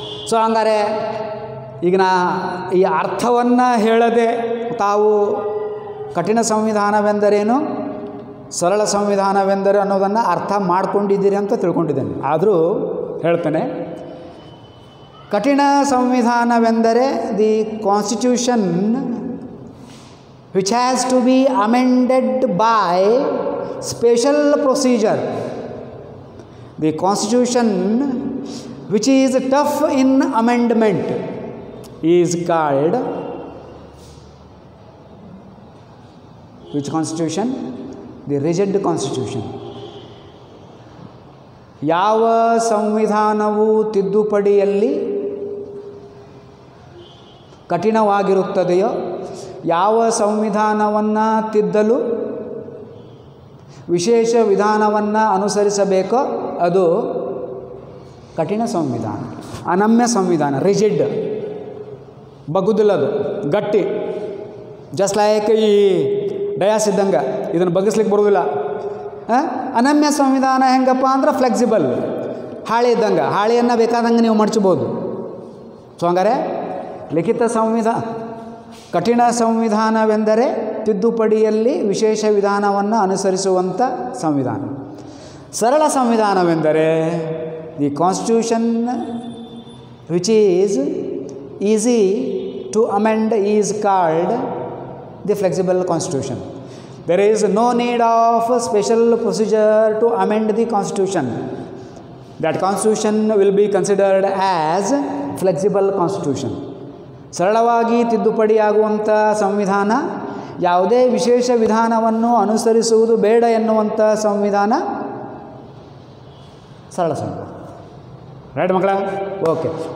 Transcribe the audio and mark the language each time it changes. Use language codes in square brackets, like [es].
[kn] So ಹಂಗಾರೆ ಈಗ ಈ ಅರ್ಥವನ್ನು ಹೇಳದೆ ತಾವು ಕಠಿಣ ಸಂವಿಧಾನವೆಂದರೇನು, ಸರಳ ಸಂವಿಧಾನವೆಂದರೆ ಅನ್ನೋದನ್ನು ಅರ್ಥ ಮಾಡ್ಕೊಂಡಿದ್ದೀರಿ ಅಂತ ತಿಳ್ಕೊಂಡಿದ್ದೇನೆ. ಆದರೂ ಹೇಳ್ತೇನೆ, ಕಠಿಣ ಸಂವಿಧಾನವೆಂದರೆ [en] The constitution which has to be amended by special procedure. The constitution which is tough in amendment is called, which constitution? The rigid constitution. [kn] ಯಾವ ಸಂವಿಧಾನವು ತಿದ್ದುಪಡಿಯಲ್ಲಿ ಕಠಿಣವಾಗಿರುತ್ತದೆಯೋ, ಯಾವ ಸಂವಿಧಾನವನ್ನು ತಿದ್ದಲು ವಿಶೇಷ ವಿಧಾನವನ್ನು ಅನುಸರಿಸಬೇಕೋ ಅದು ಕಠಿಣ ಸಂವಿಧಾನ. ಅನಮ್ಯ ಸಂವಿಧಾನ, ರಿಜಿಡ್, ಬಗ್ಗುದಿಲ್ಲದು, ಗಟ್ಟಿ. ಜಸ್ಟ್ ಲೈಕ್ ಈ ಡಯಾಸ್ ಇದ್ದಂಗೆ, ಇದನ್ನು ಬಗ್ಗಿಸ್ಲಿಕ್ಕೆ ಬರೋದಿಲ್ಲ. ಅನಮ್ಯ ಸಂವಿಧಾನ ಹೆಂಗಪ್ಪ ಅಂದ್ರೆ ಫ್ಲೆಕ್ಸಿಬಲ್, ಹಾಳೆ ಇದ್ದಂಗೆ, ಹಾಳೆಯನ್ನು ಬೇಕಾದಂಗೆ ನೀವು ಮಡಚಬೋದು. ಸೊ ಹಂಗಾರೆ ಲಿಖಿತ ಸಂವಿಧಾನ, ಕಠಿಣ ಸಂವಿಧಾನವೆಂದರೆ ತಿದ್ದುಪಡಿಯಲ್ಲಿ ವಿಶೇಷ ವಿಧಾನವನ್ನು ಅನುಸರಿಸುವಂಥ ಸಂವಿಧಾನ. ಸರಳ ಸಂವಿಧಾನವೆಂದರೆ [en] The constitution which is easy to amend is called the flexible constitution. There is no need of special procedure to amend the constitution. That constitution will be considered as flexible constitution. [kn] ಸರಳವಾಗಿ ತಿದ್ದುಪಡಿಯಾಗುವಂಥ ಸಂವಿಧಾನ, ಯಾವುದೇ ವಿಶೇಷ ವಿಧಾನವನ್ನು ಅನುಸರಿಸುವುದು ಬೇಡ ಎನ್ನುವಂಥ ಸಂವಿಧಾನ ಸರಳ ಸಂವಿಧಾನ. ರೈಟ್ ಮಕ್ಕಳ? ಓಕೆ.